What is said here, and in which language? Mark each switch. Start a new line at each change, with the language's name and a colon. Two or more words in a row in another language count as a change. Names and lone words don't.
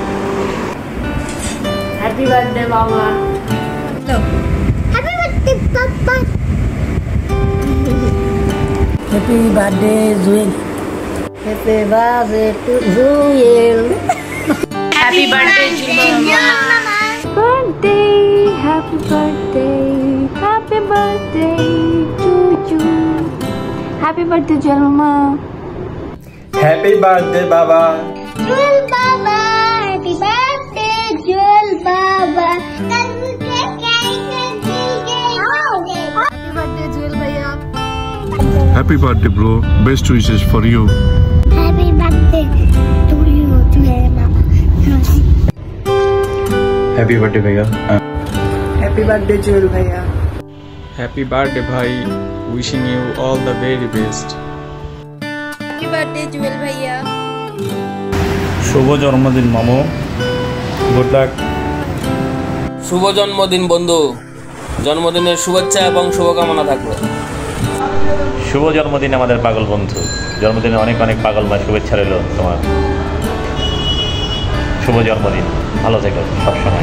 English: happy birthday बाबा। happy birthday पापा। happy birthday जुएल। happy birthday to जुएल। happy birthday मामा। birthday happy birthday to you. happy birthday जलमा। happy birthday बाबा। जुएल बाबा happy birthday जुएल बाबा। happy birthday जुएल भैया। Happy birthday, bro. Best wishes for you. happy birthday to you जुएल बाबा। happy birthday भैया। happy birthday जुएल भैया। happy birthday भाई, wishing you all the very best. happy birthday जुएल भैया।
Bangla: শুভ জন্মদিন মামু,
English: good luck.
Bangla: শুভ জন্মদিন বন্ধু, জন্মদিনের শুভেচ্ছা এবং শুভকামনা থাকলো। শুভ জন্মদিন আমাদের পাগল বন্ধু, জন্মদিনে অনেক অনেক পাগলময় শুভেচ্ছা রইল তোমার। শুভ জন্মদিন, ভালো থেকো সবসময়।